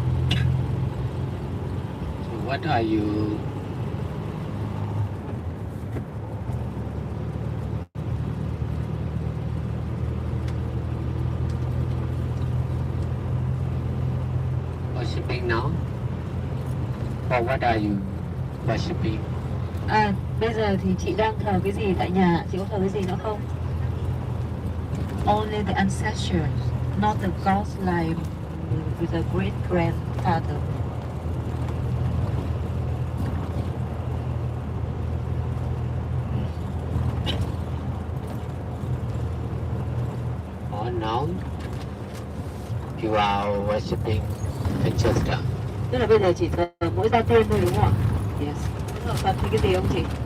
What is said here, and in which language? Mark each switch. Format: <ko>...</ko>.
<en>So what are you worshipping now? Or what are you worshipping?</en> <vi>Bây giờ thì chị đang thờ cái gì tại nhà? Chị có thờ cái gì nữa không?</vi> <en>Only the ancestors, not the gods like with a great grandfather. Or now you are worshipping Ancestral.</en> <vi>Tức là bây giờ chỉ thờ mỗi gia tiên thôi đúng không ạ?</vi> <en>Yes.</en> <vi>Thờ Phật thì cái gì không chị?</vi>